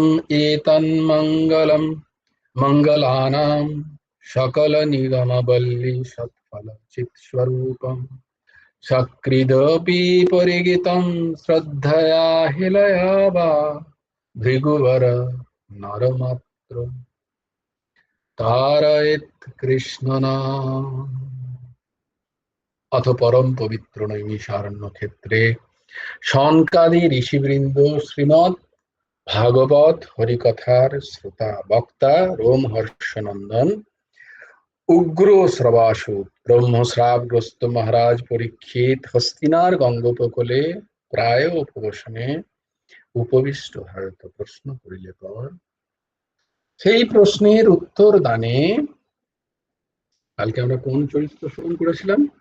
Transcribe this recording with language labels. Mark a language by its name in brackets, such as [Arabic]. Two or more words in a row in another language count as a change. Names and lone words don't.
[Sanskrit] एतन्मङ्गलं मङ्गलानां सकलनिगमवल्ली सत्फलचित्स्वरूपम् सकृदपि परिगितं श्रद्धया हिलया वा भृगुवर नरमात्र तारयेत् कृष्णनाम अथ परम पवित्र नैमिषारण्य क्षेत्रे शौनकादि ऋषिवृंद [Bangla] श्रीमद् ভাগবত হরিকথার শ্রোতা বক্তা রোমহর্ষনন্দন উগ্র শ্রবাসুত ব্রহ্মশ্রাবগ্রস্ত মহারাজ পরীক্ষিত হস্তিনার গঙ্গোপকূলে প্রায় উপবেশনে উপবিষ্ট ভারত প্রশ্ন করিলে পর সেই প্রশ্নের উত্তর দানে কালকে আমরা কোন চরিত্র শ্রবণ করেছিলাম?